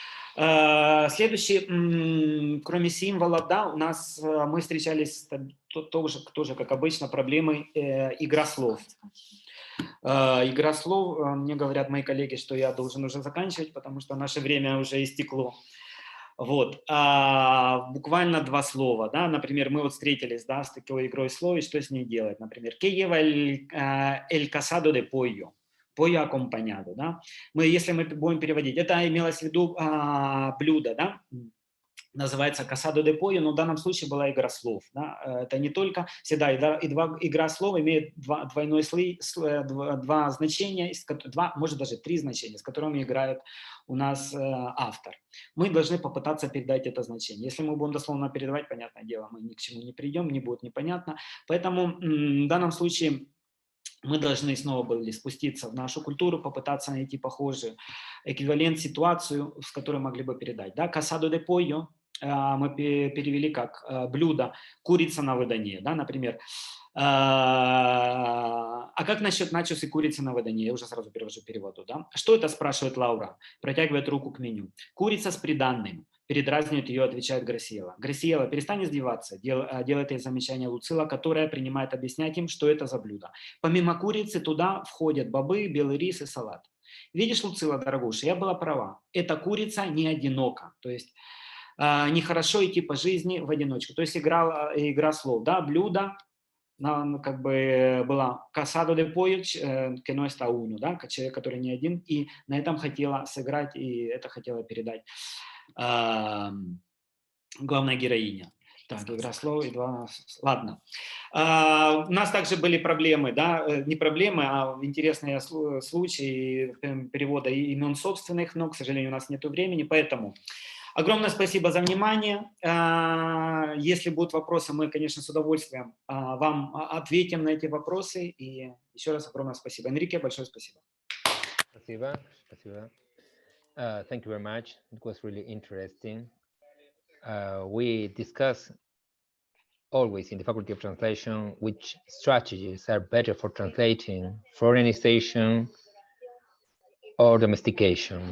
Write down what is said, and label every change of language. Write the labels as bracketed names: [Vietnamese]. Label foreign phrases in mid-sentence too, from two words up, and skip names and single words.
[Russian] Следующий, кроме символов, да, у нас мы встречались тоже как обычно, проблемы игра слов. Игра слов, мне говорят мои коллеги, что я должен уже заканчивать, потому что наше время уже истекло. Вот. Буквально два слова, да, например, мы вот встретились, да, с такой игрой слов, и что с ней делать, например, [Spanish] «Que lleva el casado de pollo?» Pollo acompañado, [Russian] да. Если мы будем переводить, это имелось в виду блюдо, да, называется [Spanish] «Casado de pollo», [Russian] но в данном случае была игра слов. Да? Это не только всегда игра слов имеет два значения, может даже три значения, с которыми играет у нас автор. Мы должны попытаться передать это значение. Если мы будем дословно передавать, понятное дело, мы ни к чему не придем, не будет непонятно. Поэтому в данном случае мы должны снова были спуститься в нашу культуру, попытаться найти похожую эквивалент, ситуацию, с которой могли бы передать. Да? [Spanish] «Casado de pollo» [Russian] мы перевели как блюдо «курица на выданье». Да? Например, а как насчет начос и курицы на выданье? Я уже сразу перевожу переводу. Да? Что это, спрашивает Лаура, протягивает руку к меню. «Курица с приданным». Передразнивает ее, отвечает Грасиела. Грасиела, перестань издеваться, делает ей замечание Луцила, которая принимает объяснять им, что это за блюдо. Помимо курицы туда входят бобы, белый рис и салат. Видишь, Луцила, дорогуша, я была права. Эта курица не одинока. То есть нехорошо идти по жизни в одиночку. То есть игра слов. Да, блюдо, как бы была [Spanish] «casado de pollo que no está uno», [Russian] да, человек, который не один, и на этом хотела сыграть, и это хотела передать главная героиня. Так, игра слов и два... Ладно. У нас также были проблемы, да, не проблемы, а интересные случаи перевода имен собственных, но, к сожалению, у нас нет времени, поэтому огромное спасибо за внимание. Если будут вопросы, мы, конечно, с удовольствием вам ответим на эти вопросы. И еще раз огромное спасибо. Энрике, большое спасибо. Спасибо. Спасибо. [English] Thank you very much. It was really interesting. We discuss always in the Faculty of Translation which strategies are better for translating foreignization or domestication.